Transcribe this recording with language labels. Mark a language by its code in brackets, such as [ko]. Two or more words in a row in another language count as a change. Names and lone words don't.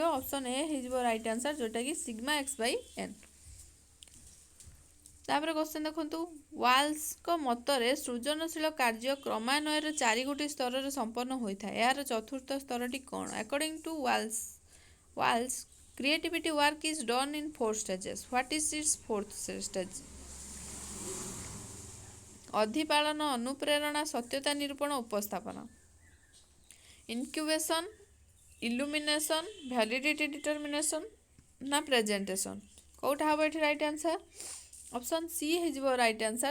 [en] option A [or] ହେଇଯିବ [en] right answer, [or] ଯେଉଁଟାକି ସିଗ୍ମା x/n। ତାପରେ କ୍ୱେଶ୍ଚନ୍ ଦେଖନ୍ତୁ, ୱାଲ୍ସଙ୍କ ମତରେ ସୃଜନଶୀଳ କାର୍ଯ୍ୟ କ୍ରମାନ୍ୱୟରେ 4 ସ୍ତରରେ ସମ୍ପନ୍ନ ହୋଇଥାଏ, ଏହାର ଚତୁର୍ଥ ସ୍ତରଟି କ'ଣ? [en] according to ୱାଲ୍ସ creativity work is done in 4 stages. What is its fourth stage? [or] ଅଧିପାଳନ, ଅନୁପ୍ରେରଣା, ସତ୍ୟତା ନିରୂପଣ, ଉପସ୍ଥାପନ। [en] incubation, illumination, validity determination, ନା ପ୍ରେଜେଣ୍ଟେସନ୍? [or] କୋଉଟା ହେବ ଏଠି [en] right answer? option C [or] ହେଇଯିବ [en] right answer.